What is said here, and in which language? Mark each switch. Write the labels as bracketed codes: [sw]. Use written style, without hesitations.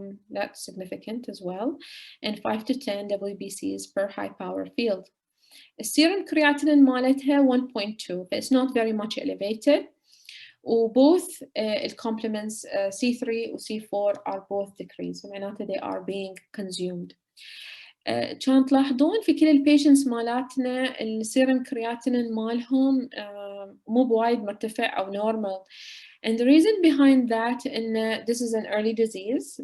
[en] That's significant as well. And 5 to 10 WBCs per high power field. Serum creatinine [ar] مالتها [en] 1.2. It's not very much elevated. وboth complements C3 و C4 are both decreased. [ar] معناته [en] they are being consumed. كان تلاحظون في كل البيشنتس مالاتنا السيرم كرياتينين مالهم مو بوايد مرتفع أو normal. And the reason behind that [ar] إن [en] this is an early disease.